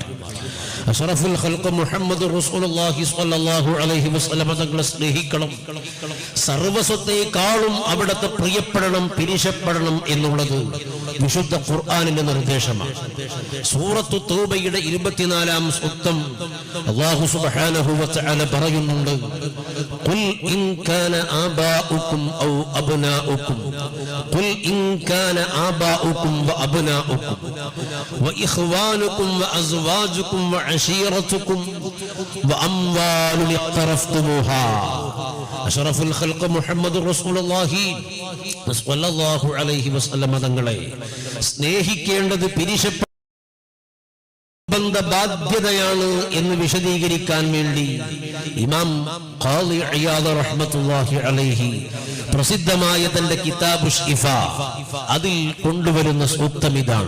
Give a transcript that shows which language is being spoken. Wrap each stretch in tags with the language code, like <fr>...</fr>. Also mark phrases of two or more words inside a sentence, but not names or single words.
<ar>أشرف الخلق محمد رسول الله صلى الله عليه وسلم</ar> <ml>തങ്ങളെ സ്നേഹിക്കണം, സർവസ്വത്തെക്കാളും അവിടുത്തെ പ്രിയപ്പെടണം, പിരിശപ്പെടണം എന്നുള്ളത് വിശുദ്ധ ഖുർആനിന്റെ നിർദ്ദേശമാണ്. സൂറത്തു തൗബയുടെ 24-ാം സൂക്തം</ml> <ar>الله سبحانه وتعالى പറയുന്നുണ്ട്: قل إن كان آباؤكم أو أبناؤكم قل إن كان آباؤكم وأبناؤكم وأبناؤكم وإخوانكم وأزواجكم وعشيرتكم وأموال اقترفتموها. أشرف الخلق محمد رسول الله صلى الله عليه وسلم</ar> <ml>തങ്ങളെ സ്നേഹിക്കേണ്ടത് ബാധ്യതയാണ് എന്ന് വിശദീകരിക്കാൻ വേണ്ടി ഇമാം ഖാളി ഇയാദ്</ml> <ar>رحمة الله عليه</ar> <ml>പ്രസിദ്ധമായ തന്റെ കിതാബ് ശിഫ അതിൽ കൊണ്ടുവരുന്ന സൂക്തം ഇതാണ്.</ml>